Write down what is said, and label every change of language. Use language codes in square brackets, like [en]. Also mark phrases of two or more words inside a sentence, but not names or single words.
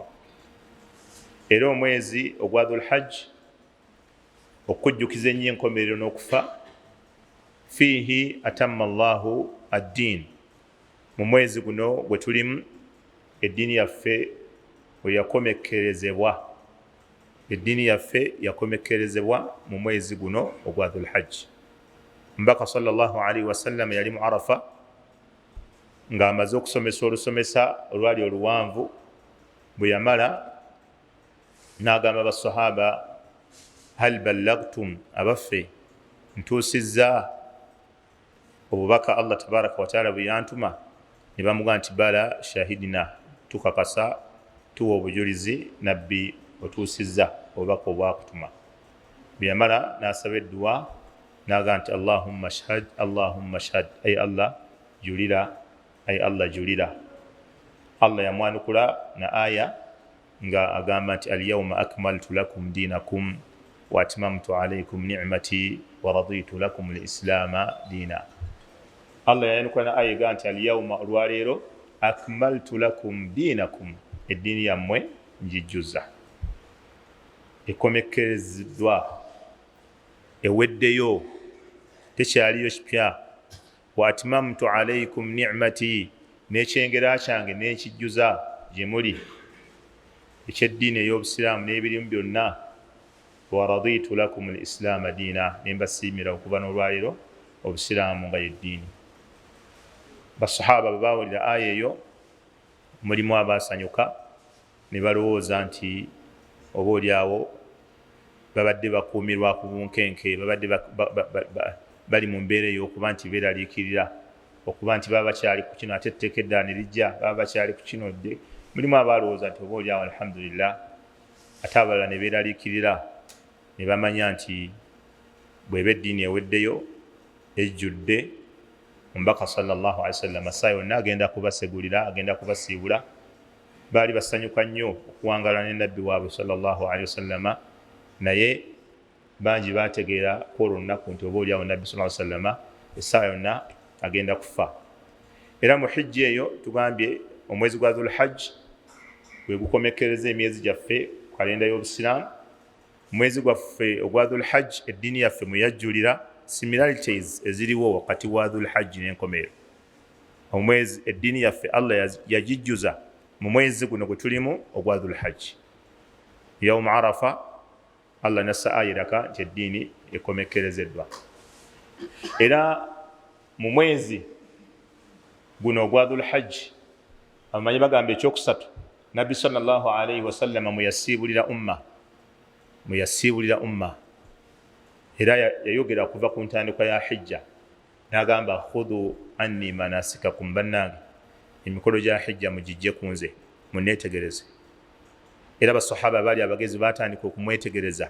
[lg] Era omwezi ogwa Dhul Hajj okujjukiza ennyo enkomerero n'okufa, [ar] فيه أتم الله الدين, [lg] mu mwezi guno gwe tulimu eddiini yaffe we yakomekkerezebwa. Eddiini yaffe yakomekkerezebwa mu mwezi guno ogwa Dhul Hajj. Mbaka [ar] صلى الله عليه وسلم [lg] yali mu Arafa ng'amaze okusomesa olusomesa olwali oluwanvu. Bwe yamala n'agamba basahaba, [ar] هل بلغتم, [lg] abaffe ntuusizza obubaka [ar] الله تبارك وتعالى [lg] bwe yantuma? Ne bamugamba nti [ar] بلى شهدنا, [lg] tukakasa tuwa obujulizi nabbi otuusizza obubaka obwakutuma. Bwe yamala n'asaba edduwa n'agamba nti [ar] اللهم اشهد اللهم اشهد, [lg] ay Allah julira, ay Allah julira. Allah yamwanukula na aya nga agamba nti [ar] اليوم أكملت لكم دينكم وأتممت عليكم نعمتي ورضيت لكم الإسلام دينا. [lg] Allah yayanukula na aya egamba nti alyawma, olwaleero, [ar] أكملت لكم دينكم, [lg] eddiini yammwe njijjuza, ekomekkereziddwa, eweddeyo, tekyaliyo kipya. [ar] وأتممت عليكم نعمتي, [lg] n'ekyengera kyange n'ekijjuza gye muli ekyeddiini ey'obusiraamu n'ebirimu byonna. [ar] ورضيت لكم الإسلام دينا, [lg] ne mbasiimira okuva n'olwaleero obusiraamu nga yeddiini. Basahaba bwe baawulira aya eyo, mulimu abaasanyuka ne balowooza nti oboolyawo babadde bakuumirwa ku bunkenke, babadde bali mu mbeera ey'okuba nti beeraliikirira, okuba nti baba bakyali ku kino ate etteeka eddala ne lijja, baba bakyali ku kino dde. Mulimu abalowooza nti oboolyawo alhamdulillah, ate abalala ne beeraliikirira ne bamanya nti bw'eba eddiini eweddeyo ejjudde, omubaka [ar] صلى الله عليه وسلم [lg] saa yonna agenda kubasegulira, agenda kubasiibula. Baali basanyuka nnyo okuwangala ne nabbi waabwe [ar] صلى الله عليه وسلم, [lg] naye bangi baategeera kwolwo olunaku nti oboolyawo nabbi [ar] صلى الله عليه وسلم [lg] essaawa yonna agenda kufa. Era mu hijja eyo tugambye omwezi gwa Dhul Hajj gwe gukomekkereza emyezi gyaffe ku kalenda y'obusiraamu. Omwezi gwaffe ogwa Dhul Hajj eddiini yaffe mwe yajjulira similarities eziriwo wakati wa Dhul Hajj n'enkomerero. Omwezi eddiini yaffe Allah yagijjuza mu mwezi guno gwe tulimu ogwa Dhul Hajj. Yawm Arafa Allah nassa aya eraka nti eddiini ekomekkerezeddwa. Era mu mwezi guno ogwa Dhul Hajj abamanyi bagamba ekyokusatu, nabbi [ar] صلى الله عليه وسلم [lg] muyasiibulira umma. Era yayogera okuva ku ntandikwa ya hijja n'agamba [ar] خذوا عني مناسككم, [lg] bannange emikolo gya hijja mugijje ku nze munneetegereze. Era basahaba baali abagezi baatandika okumwetegereza.